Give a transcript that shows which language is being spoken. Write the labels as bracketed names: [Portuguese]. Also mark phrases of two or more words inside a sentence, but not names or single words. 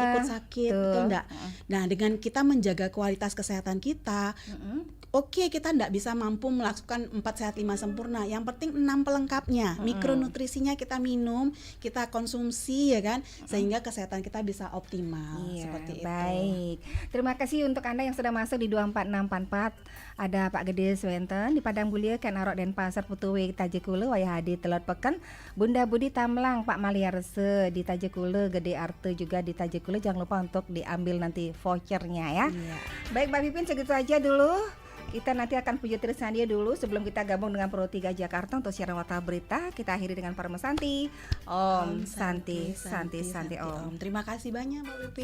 [Indonesian] ikut sakit, betul enggak? Nah, dengan kita menjaga kualitas kesehatan kita, Oke, kita nggak bisa mampu melakukan 4 sehat 5 sempurna. Yang penting 6 pelengkapnya. Mikronutrisinya kita minum, kita konsumsi ya kan, sehingga kesehatan kita bisa optimal. Seperti itu. Baik. Terima kasih untuk Anda yang sudah masuk di 24644. Ada Pak Gede Swenten di Padang Bulia, Ken Arok Denpasar, Putuwe Tajekule, Wayah Hadi Telot Peken, Bunda Budi Tamlang, Pak Maliarse di Tajekule, Gede Arte juga di Tajekule. Jangan lupa untuk diambil nanti vouchernya ya. Baik Mbak Pipin, segitu aja dulu. Kita nanti akan puji Trisandia dulu sebelum kita gabung dengan Pro 3 Jakarta untuk siaran Warta Berita. Kita akhiri dengan Parma Santi. [Sanskrit] Om Santi, Santi, Santi Om. [Indonesian] Terima kasih banyak Mbak Pipin.